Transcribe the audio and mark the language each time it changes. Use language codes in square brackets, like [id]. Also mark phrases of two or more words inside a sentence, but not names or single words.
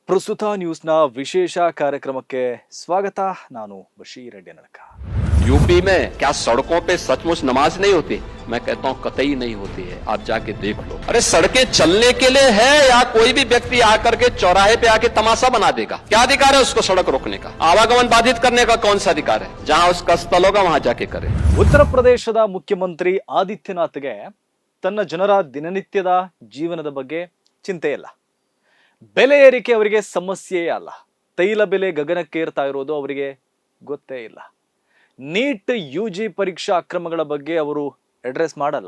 [kn] ಪ್ರಸ್ತುತ ನ್ಯೂಸ್ನ ವಿಶೇಷ ಕಾರ್ಯಕ್ರಮಕ್ಕೆ ಸ್ವಾಗತ. ನಾನು ಬಶೀರ್ ರೆಡ್ಡಿ ನಡಕ. [hi] यूपी में क्या सड़कों पे सचमुच नमाज नहीं होती? मैं कहता हूँ कतई नहीं होती है, आप जाके देख लो। अरे सड़कें चलने के लिए है या कोई भी व्यक्ति आकर के चौराहे पे आके तमाशा बना देगा? क्या अधिकार है उसको सड़क रोकने का? आवागमन बाधित करने का कौन सा अधिकार है? जहाँ उसका स्थल होगा वहां जाके करे। [kn] ಉತ್ತರ ಪ್ರದೇಶದ ಮುಖ್ಯಮಂತ್ರಿ ಆದಿತ್ಯನಾಥ್ಗೆ ತನ್ನ ಜನರ ದಿನನಿತ್ಯದ ಜೀವನದ ಬಗ್ಗೆ ಚಿಂತೆ ಇಲ್ಲ. ಬೆಲೆ ಏರಿಕೆ ಅವರಿಗೆ ಸಮಸ್ಯೆಯೇ ಅಲ್ಲ. ತೈಲ ಬೆಲೆ ಗಗನಕ್ಕೇರ್ತಾ ಇರೋದು ಅವರಿಗೆ ಗೊತ್ತೇ ಇಲ್ಲ. ನೀಟ್ ಯುಜಿ ಪರೀಕ್ಷಾ ಅಕ್ರಮಗಳ ಬಗ್ಗೆ ಅವರು ಅಡ್ರೆಸ್ ಮಾಡಲ್ಲ.